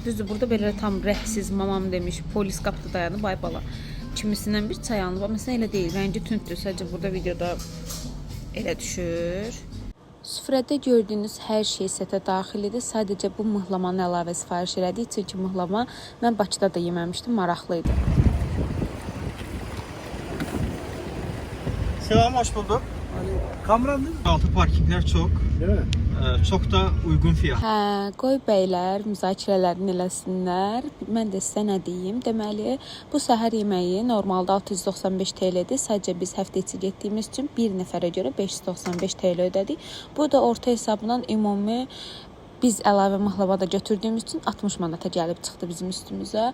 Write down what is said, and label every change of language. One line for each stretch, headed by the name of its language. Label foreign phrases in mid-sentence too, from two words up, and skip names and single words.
Azerbaijani: Düzdür, burada belə tam rəhsiz mamam demiş, polis qapıda dayanıb, ay bala. Kimisindən bir çay alınıb, amma elə deyil, rəngi tündür. Sadəcə burada videoda elə düşür. Süfrədə gördüyünüz hər şey setə daxil idi. Sadəcə bu mıhlamanı əlavə sifariş elədik. Çünki mıhlama mən Bakıda da yeməmişdim, maraqlı idi.
Turkish: Selam, hoş bulduk. Kamran'da altı parkingler çok. Değil mi? Çok da uygun fiyat.
Azerbaijani: Hə, qoy bəylər müzakirələrini eləsinlər. Mən də sizə nə deyim? Deməli, bu səhər yeməyi normalda 695 TL-dir. Sadəcə biz həftə içi getdiyimiz üçün bir nəfərə görə 595 TL ödədik. Bu da orta hesabla ümumi biz əlavə mıhlama da götürdüyümüz üçün 60 manata gəlib çıxdı bizim üstümüzə.